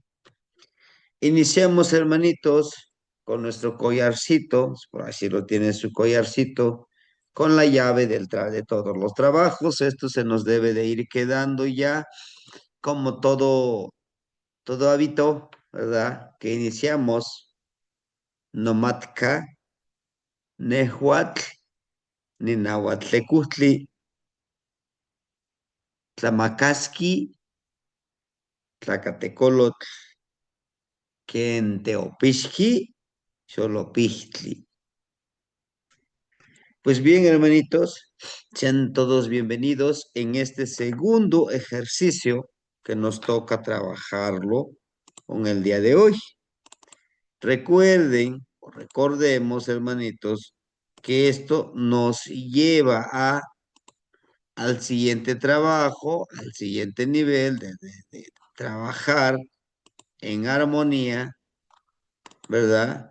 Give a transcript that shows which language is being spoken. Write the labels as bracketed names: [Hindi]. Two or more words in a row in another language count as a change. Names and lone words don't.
[Spanish] Iniciamos, hermanitos, con nuestro collarcito, por así lo tiene su collarcito, con la llave de todos los trabajos. Esto se nos debe de ir quedando ya como todo hábito, ¿verdad? Que iniciamos, [Nahuatl languages] nomatka, nehuatl, ninahuatlekuhtli, tlamakaski, tlacatecolotl, kenteopixki, xolopichtli. [Spanish] Pues bien, hermanitos, sean todos bienvenidos en este segundo ejercicio que nos toca trabajarlo con el día de hoy. Recuerden o recordemos, hermanitos, que esto nos lleva al siguiente trabajo, al siguiente nivel de trabajar en armonía, ¿verdad?